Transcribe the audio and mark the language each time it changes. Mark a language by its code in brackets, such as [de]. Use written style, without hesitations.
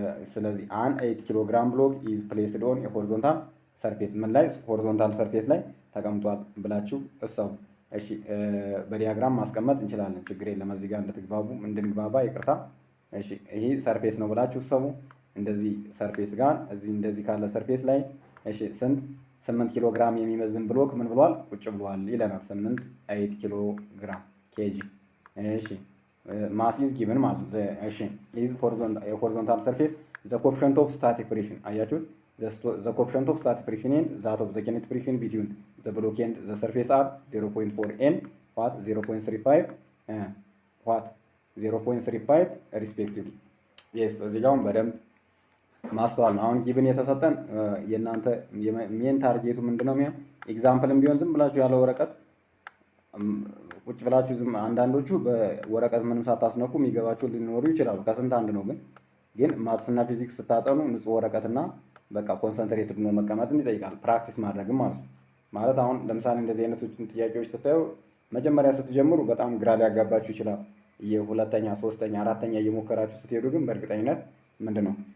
[am] ስለዚህ [en] አን 8 ኪሎ ግራም ብሎክ ኢዝ ፕሌስድ ኦን ኤ ሆሪዞንታል ሰርፌስ [am] ምን ላይ ሆሪዞንታል ሰርፌስ ላይ ተቀምጧል ብላችሁ እሰቡ። እሺ በዲያግራም ማስቀመጥ እንችላለን፣ ችግር የለም። እዚህ ጋር እንድንግባባ ይቅርታ። እሺ ይሄ ሰርፌስ ነው ብላችሁ እሰቡ። እንደዚህ ሰርፌስ ጋር እዚህ እንደዚህ ካለ ሰርፌስ ላይ እሺ ስንት 8 ኪሎ ግራም የሚመዝን ብሎክ ምን ብሏል? ቁጭ ብሏል ይለናል። 8 ኪሎ ግራም ኬጂ። እሺ ማስ ኢዝ ጊቭን ማለት ነው። እሺ [en] ኢዝ ሆሪዞንታል ሰርፌስ ዘ ኮኤፊሽንት ኦፍ ስታቲክ ፍሪክሽን [am] አያችሁት? [en] the coefficient of static friction and that of the kinetic friction between the block and the surface are 0.4 and what 0.35 what 0.35 respectively. [am] yes እዚህ ጋር በደንብ ማስተዋል ነው። አሁን ጊቭን የተሰጠን የእናንተ ሜን ታርጌቱ ምንድነው? ኤግዛምፕልም ቢሆን ዝም ብላችሁ ያለ ወረቀት ቁጭ ብላችሁ ዝም አንዳንዶቹ በወረቀት ምንም ሳታስነኩ የሚገባችሁ ሊኖሩ ይችላሉ። ከስንት አንድ ነው። ግን ማትስና ፊዚክስ ስታጠኑ ንጹህ ወረቀትና በቃ ኮንሰንትሬትድ ነው መቀመጥን ይጠይቃል። ፕራክቲስ ማድረግም ማለት ነው። ማለት አሁን ለምሳሌ እንደዚህ አይነቶችን ጥያቄዎች ስታዩ መጀመሪያ ስትጀምሩ በጣም ግራ ሊያጋባችሁ ይችላል። የሁለተኛ፣ ሶስተኛ፣ አራተኛ እየሞከራችሁ ስትሄዱ ግን በእርግጠኝነት ምንድነው